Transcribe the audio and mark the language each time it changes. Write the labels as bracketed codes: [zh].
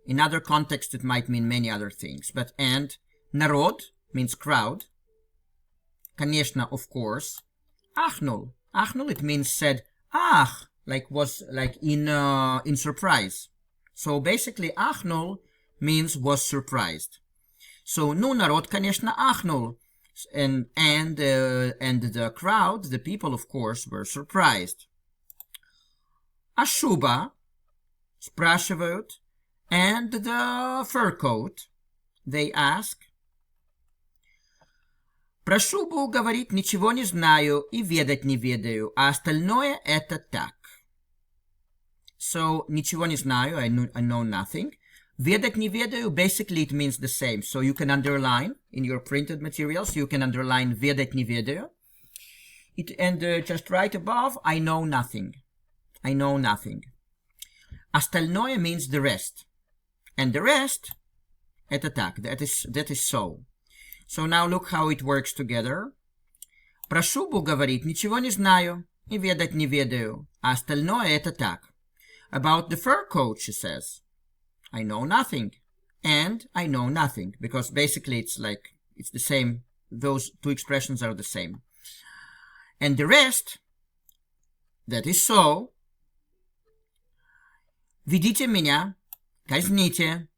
[en] In other contexts it might mean many other things. But and, народ means crowd. Конечно, of course. [ru] Ахнул. [en] Ахнул, it means said, ach, like was like in surprise. So basically, ахнул means was surprised. [ru] So, ну, народ, конечно, ахнул. [en] And the crowd, the people, of course, were surprised. [ru] А шуба, спрашивают, [en] and the fur coat, they ask. [ru] Про шубу, говорит, ничего не знаю и ведать не ведаю, а остальное это так. [en] So, [ru] ничего не знаю, [en] I know nothing. [ru] Ведать не ведаю, [en] basically it means the same. So you can underline in your printed materials, you can underline [ru] ведать не ведаю. [en] And just right above, I know nothing. I know nothing. Остальное means the rest. And the rest, [ru] это так, [en] that is so. So now look how it works together. [ru] Про шубу, говорит, ничего не знаю и ведать не ведаю, а остальное это так. [en] About the fur coat, she says, I know nothing, and I know nothing, because basically it's like, it's the same, those two expressions are the same. And the rest, that is so, [ru] ведите меня, казните.